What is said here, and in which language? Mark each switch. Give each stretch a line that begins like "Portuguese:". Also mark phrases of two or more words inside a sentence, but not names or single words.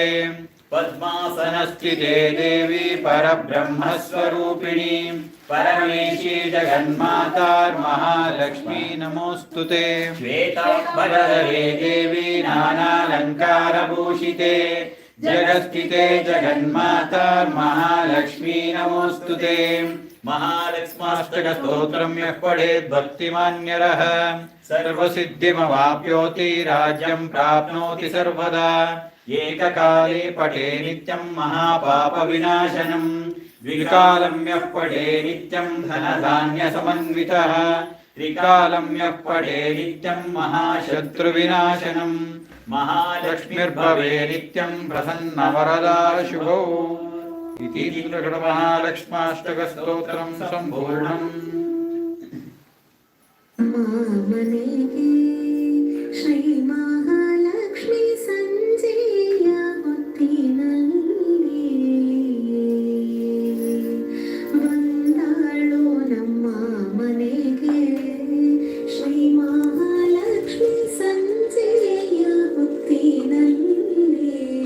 Sanskrit: ಪದ್ಮಾಸನಸ್ಥಿತೆ ದೇವಿ ಪರಬ್ರಹ್ಮಸ್ವರೂಪಿಣಿ ಪರಮೇಶಿ ಜಗನ್ಮಾತಾರ್ ಮಹಾಲಕ್ಷ್ಮೀ ನಮೋಸ್ತುತೆ. ಶ್ವೇತಾಂಬರಧರೆ ದೇವಿ ನಾನಾಲಂಕಾರಭೂಷಿತೆ जगत्स्थिते जगन्माता महालक्ष्मी नमोऽस्तुते। महालक्ष्माष्टकस्तोत्रं यः पठेत् भक्तिमान्यरः सर्वसिद्धिमवाप्नोति राज्यं प्राप्नोति सर्वदा। एककाले पठे नित्यं महापापविनाशनं द्विकालं यः पठे नित्यं धनधान्यसमन्वितः त्रिकालं यः पठे नित्यं महाशत्रुविनाशनं महालक्ष्मीर्भवे नित्यं प्रसन्नवरदा शुभौ। इति महालक्ष्माष्टकस्तोत्रं सम्पूर्णम्।
Kannada: ಮಾಮನೆಗೆ ಶ್ರೀ ಮಹಾಲಕ್ಷ್ಮಿ ಸಂಜೆಯ ಹೊತ್ತಿನಲ್ಲಿ ಬಂದಾಳು ನಮ್ಮ ಮನೆಗೆ ಶ್ರೀ ಮಹಾಲಕ್ಷ್ಮಿ ಸಂಜೆಯ ಹೊತ್ತಿನಲ್ಲಿ